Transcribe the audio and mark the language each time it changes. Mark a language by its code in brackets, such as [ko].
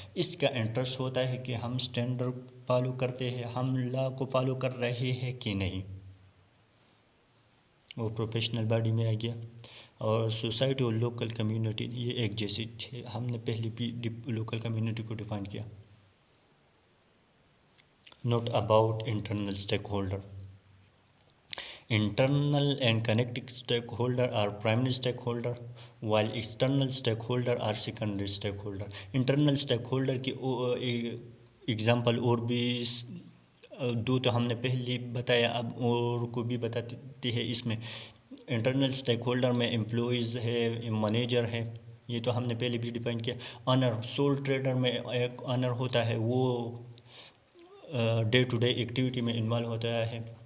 [hi] इसका इंटरेस्ट होता है कि हम स्टैंडर्ड फॉलो करते हैं, हम लॉ को फॉलो कर रहे हैं कि नहीं, वो प्रोफेशनल बॉडी में आ गया। और सोसाइटी और लोकल कम्युनिटी, ये एक जैसी है, हमने पहले भी लोकल कम्युनिटी को डिफाइन किया। [en] Note about internal stakeholder. Internal and connected stakeholder are primary stakeholder, while external stakeholder are secondary stakeholder. [hi] Internal stakeholder की एग्जांपल और भी दो तो हमने पहले बताया, अब और को भी बताते हैं। इसमें इंटरनल स्टेकहोल्डर में एम्प्लॉयज़ है, मैनेजर है, ये तो हमने पहले भी डिफाइन किया। ऑनर, सोल ट्रेडर में एक ऑनर होता है, वो डे टू डे एक्टिविटी में इन्वॉल्व होता है।